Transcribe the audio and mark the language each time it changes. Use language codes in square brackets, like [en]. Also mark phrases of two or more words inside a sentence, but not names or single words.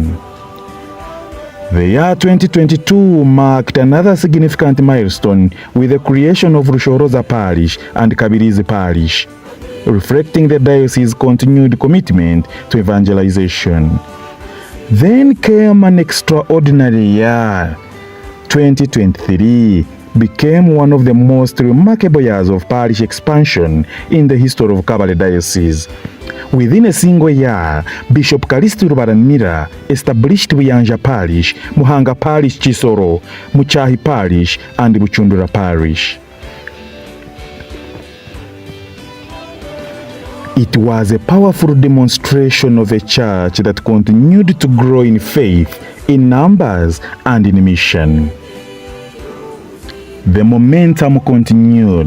[en] The year 2022 marked another significant milestone with the creation of Rushoroza Parish and Kabilizi Parish, reflecting the diocese's continued commitment to evangelization. Then came an extraordinary year. 2023 became one of the most remarkable years of parish expansion in the history of Kabale Diocese. Within a single year, Bishop Callist Rubaramira established Buyanja Parish, Muhanga Parish Chisoro, Muchahi Parish, and Buchundura Parish. It was a powerful demonstration of a church that continued to grow in faith, in numbers, and in mission. The momentum continued.